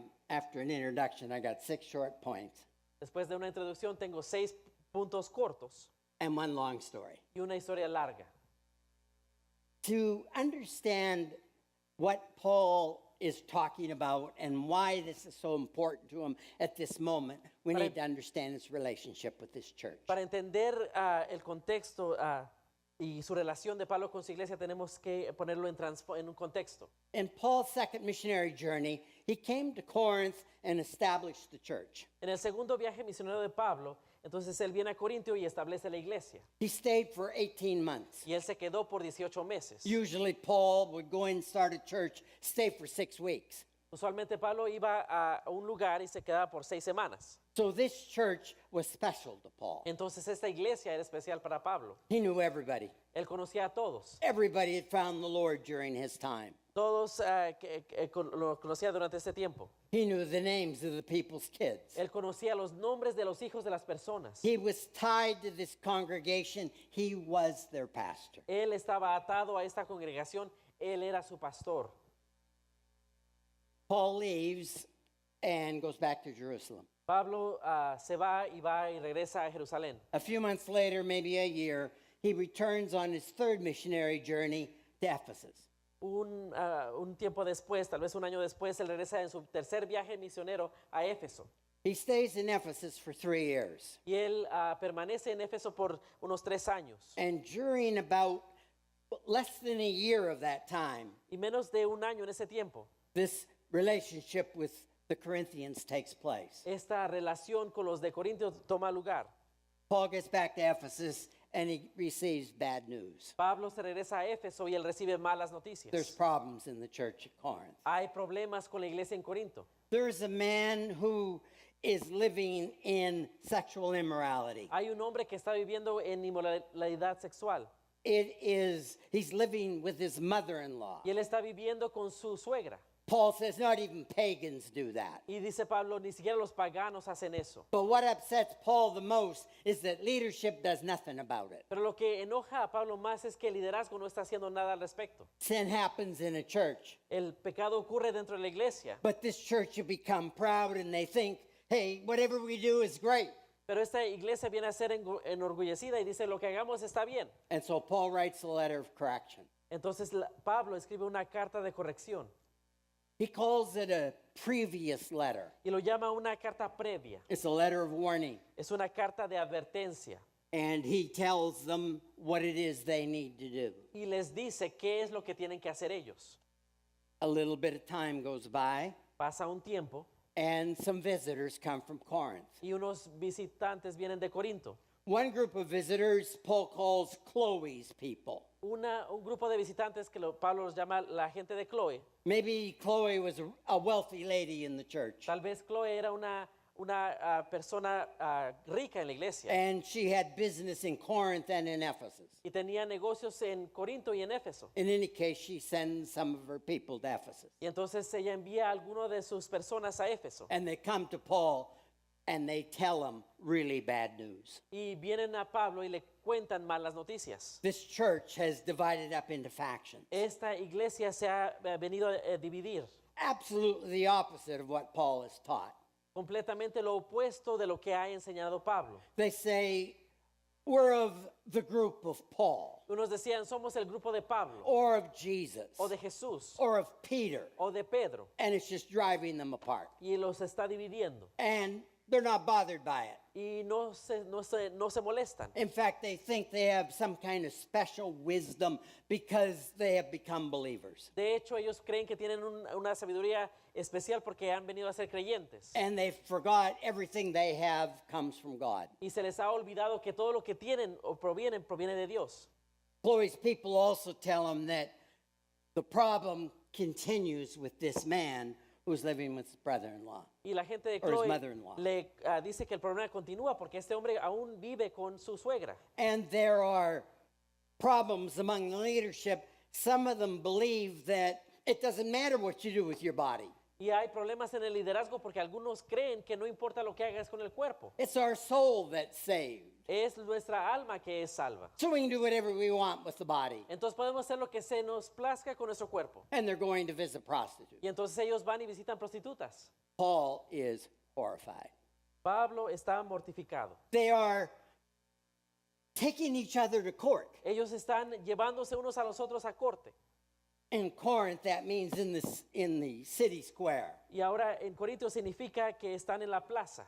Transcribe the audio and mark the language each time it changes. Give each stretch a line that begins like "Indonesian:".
English: After an introduction, I got 6 short points
Spanish: Después de una introducción tengo 6 puntos cortos
English: and 1 long story.
Spanish: y una historia larga.
English: To understand what Paul is talking about and why this is so important to him at this moment, we
Spanish: Para-
English: need to understand his relationship with this church.
Spanish: Para entender el contexto y su relación de Pablo con su iglesia, tenemos que ponerlo en un contexto.
English: In Paul's second missionary journey, he came to Corinth and established the church.
Spanish: En el segundo viaje misionero de Pablo, entonces él viene a Corintio y establece la iglesia.
English: He stayed for 18 months.
Spanish: Y él se quedó por 18 meses.
English: Usually, Paul would go in and start a church, stay for 6 weeks.
Spanish: Usualmente Pablo iba a un lugar y se quedaba por 6 semanas.
English: So this church was special to Paul.
Spanish: Entonces esta iglesia era especial para Pablo.
English: He knew everybody.
Spanish: Él conocía a todos.
English: Everybody had found the Lord during his time.
Spanish: Todos lo conocía durante ese tiempo.
English: He knew the names of the people's kids.
Spanish: Él conocía los nombres de los hijos de las personas.
English: He was tied to this congregation. He was their pastor.
Spanish: Él estaba atado a esta congregación. Él era su pastor.
English: Paul leaves and goes back to Jerusalem.
Spanish: Pablo se va y regresa a Jerusalén.
English: A few months later, maybe a year, he returns on his third missionary journey to Ephesus.
Spanish: Un tiempo después, tal vez un año después, él regresa en su tercer viaje misionero a Éfeso.
English: He stays in Ephesus for 3 years.
Spanish: Y él permanece en Éfeso por unos 3 años.
English: And during about less than a year of that time,
Spanish: Y menos de un año en ese tiempo,
English: this relationship with the Corinthians takes place.
Spanish: esta relación con los de Corintios toma lugar.
English: Paul gets back to Ephesus and he receives bad news.
Spanish: Pablo se regresa a Éfeso y él recibe malas noticias.
English: There's problems in the church at Corinth.
Spanish: Hay problemas con la iglesia en Corinto.
English: There's a man who is living in sexual immorality.
Spanish: Hay un hombre que está viviendo en inmoralidad sexual
English: He's living with his mother-in-law.
Spanish: y él está viviendo con su suegra.
English: Paul says not even pagans do that.
Spanish: Y dice Pablo, ni siquiera los paganos hacen eso.
English: But what upsets Paul the most is that leadership does nothing about it.
Spanish: Pero lo que enoja a Pablo más es que el liderazgo no está haciendo nada al respecto.
English: Sin happens in a church,
Spanish: El pecado ocurre dentro de la iglesia,
English: but this church will become proud and they think, hey, whatever we do is great.
Spanish: pero esta iglesia viene a ser enorgullecida y dice lo que hagamos está bien.
English: And so Paul writes a letter of correction.
Spanish: Entonces Pablo escribe una carta de corrección
English: He calls it a previous letter.
Spanish: y lo llama una carta previa.
English: It's a letter of warning.
Spanish: Es una carta de advertencia
English: And he tells them what it is they need to do.
Spanish: y les dice qué es lo que tienen que hacer ellos.
English: A little bit of time goes by,
Spanish: Pasa un tiempo
English: and some visitors come from Corinth.
Spanish: y unos visitantes vienen de Corinto.
English: One group of visitors Paul calls Chloe's people.
Spanish: Un grupo de visitantes que Pablo los llama la gente de Chloe.
English: Maybe Chloe was a wealthy lady in the church,
Spanish: Tal vez Chloe era una persona rica en la iglesia
English: and she had business in Corinth and in Ephesus.
Spanish: y tenía negocios en Corinto y en Éfeso.
English: In any case, she sends some of her people to Ephesus.
Spanish: Y entonces ella envía a alguno de sus personas a Éfeso.
English: And they come to Paul and they tell him really bad news.
Spanish: Y vienen a Pablo y le cuentan malas noticias.
English: This church has divided up into factions.
Spanish: Esta iglesia se ha venido a dividir.
English: Absolutely the opposite of what Paul has taught.
Spanish: Completamente lo opuesto de lo que ha enseñado Pablo.
English: They say, we're of the group of Paul,
Spanish: Unos decían, somos el grupo de Pablo,
English: or of Jesus,
Spanish: o de Jesús,
English: or of Peter.
Spanish: o de Pedro.
English: And it's just driving them apart.
Spanish: Y los está dividiendo.
English: And they're not bothered by it.
Spanish: Y no se molestan.
English: In fact, they think they have some kind of special wisdom because they have become believers.
Spanish: De hecho, ellos creen que tienen una sabiduría especial porque han venido a ser creyentes.
English: And they forgot everything they have comes from God.
Spanish: Y se les ha olvidado que todo lo que tienen o proviene de Dios.
English: Chloe's people also tell them that the problem continues with this man who's living with his brother-in-law.
Spanish: Y la gente de
English: Or his
Spanish: Chloe
English: mother-in-law.
Spanish: le dice que el problema continúa porque este hombre aún vive con su suegra.
English: And there are problems among the leadership. Some of them believe that it doesn't matter what you do with your body.
Spanish: Y hay problemas en el liderazgo porque algunos creen que no importa lo que hagas con el cuerpo.
English: It's our soul that's saved.
Spanish: Es nuestra alma que es salva.
English: So we can do whatever we want with the body.
Spanish: Entonces podemos hacer lo que se nos plazca con nuestro cuerpo.
English: And they're going to visit prostitutes.
Spanish: Y entonces ellos van y visitan prostitutas.
English: Paul is horrified.
Spanish: Pablo está mortificado.
English: They are taking each other to court.
Spanish: Ellos están llevándose unos a los otros a corte.
English: In Corinth, that means in the city square.
Spanish: Y ahora en Corintios significa que están en la plaza.